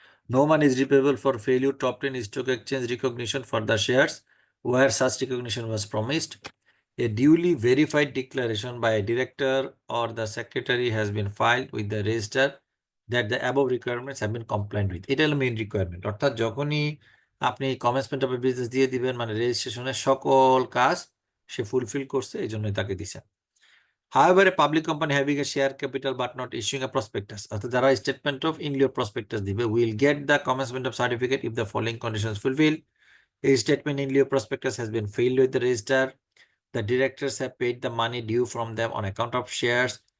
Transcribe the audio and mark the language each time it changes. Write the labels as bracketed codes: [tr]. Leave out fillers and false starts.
[en] No money is repayable for failure to obtain stock exchange recognition for the shares where such recognition was promised. A duly verified declaration by a director or the secretary has been filed with the register that the above requirements have been compliant with. [bn] এটা হলো main requirement, অর্থাৎ যখনই আপনি commencement of business দিয়ে দিবেন মানে রেজিস্ট্রেশনের সকল কাজ সে ফুলফিল করছে, এই জন্যই তাকে দিছে। [en] However, a public company having a share capital but not issuing a prospectus, [bn] অর্থাৎ যারা স্টেটমেন্ট অফ ইন লিeu prospectus দিবে, [en] will get the commencement of certificate if the following conditions fulfilled. A statement in lieu prospectus has been filed with the register. The directors have paid the money due from them on account of shares.